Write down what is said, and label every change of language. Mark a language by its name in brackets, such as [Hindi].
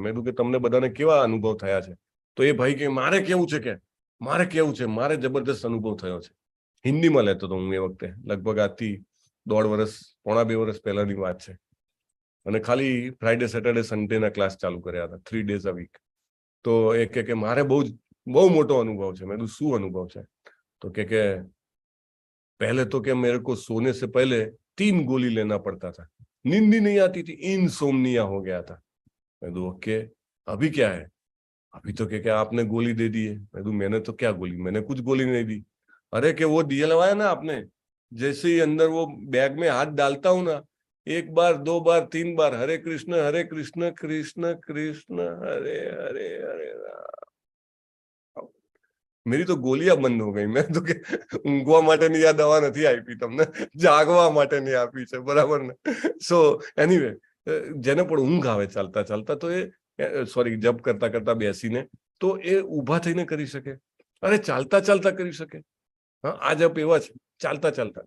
[Gujarati] મેં કીધું કે તમને બધાને કેવા અનુભવ થયા છે? તો એ ભાઈ કે મારે કેવું છે, મારે જબરદસ્ત અનુભવ થયો છે. હિન્દીમાં લેતો હતો હું એ વખતે, લગભગ આજથી 1.5 વર્ષ, પોણા 2 વર્ષ પહેલાની વાત છે. અને ખાલી ફ્રાઈડે સેટરડે સન્ડેના ક્લાસ ચાલુ કર્યા હતા, [English] 3 days a week. [Gujarati] તો એ કે મારે બહુ મોટો અનુભવ છે. મેં કીધું શું અનુભવ છે? તો કે [Hindi] पहले तो क्या मेरे को सोने से पहले 3 गोली लेना पड़ता था, नींद ही नहीं आती थी, इनसोम्निया हो गया था. मैं तो ओके, अभी क्या है? अभी तो क्या आपने गोली दे दी है. मैं तो मैंने तो क्या गोली, मैंने कुछ गोली नहीं दी. अरे कि वो दिया लगाया ना आपने, जैसे ही अंदर वो बैग में हाथ डालता हूं ना, 1 बार 2 बार 3 बार हरे कृष्ण कृष्ण कृष्ण हरे हरे हरे राम. मेरी तो गोलियां बंद हो गई. मैं तो [Gujarati] કે ઊંઘવા માટેની આ દવા નથી આપી તમને, જાગવા માટેની આપી છે. બરાબર ને? સો એનીવે, જેને પણ ઊંઘ આવે ચાલતા ચાલતા, તો એ જપ કરતા કરતા બેસીને, તો એ ઊભા થઈને કરી શકે. અરે ચાલતા ચાલતા કરી શકે. આ જપ એવા છે, ચાલતા ચાલતા.